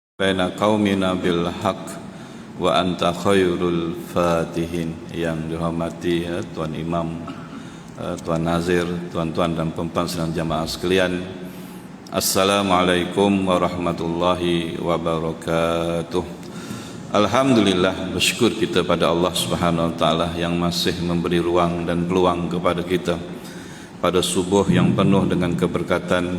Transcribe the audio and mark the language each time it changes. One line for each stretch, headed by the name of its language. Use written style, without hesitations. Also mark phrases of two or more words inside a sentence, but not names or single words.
Arabic: بين قومنا بالحق وأنت خير الفاتحين.
Malay: Yang dihormati Tuan Imam, Tuan Nazir, tuan-tuan dan puan-puan sidang jamaah sekalian,
Arabic: السلام عليكم ورحمة الله وبركاته.
Malay: Alhamdulillah, bersyukur kita pada Allah
Arabic: سبحانه وتعالى
Malay: yang masih memberi ruang dan peluang kepada kita pada subuh yang penuh dengan keberkatan.